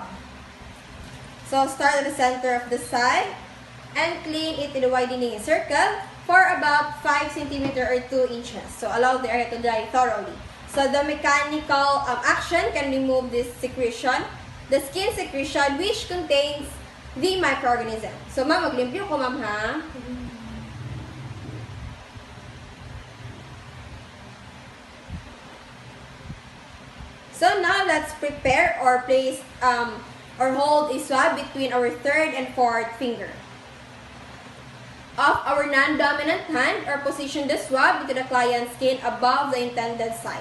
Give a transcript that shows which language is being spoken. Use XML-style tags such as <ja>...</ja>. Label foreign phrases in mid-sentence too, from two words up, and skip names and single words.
<en>So start at the center of the site and clean it in a widening circle for about 5 cm or 2 inches. So allow the area to dry thoroughly. So the mechanical action can remove this secretion, the skin secretion which contains the microorganism.</en> <war>So ma'am, maglimpyo ko ma'am ha.</war> <en>So now let's prepare or place or hold a swab between our third and fourth finger of our non-dominant hand, or position the swab into the client's skin above the intended site.</en>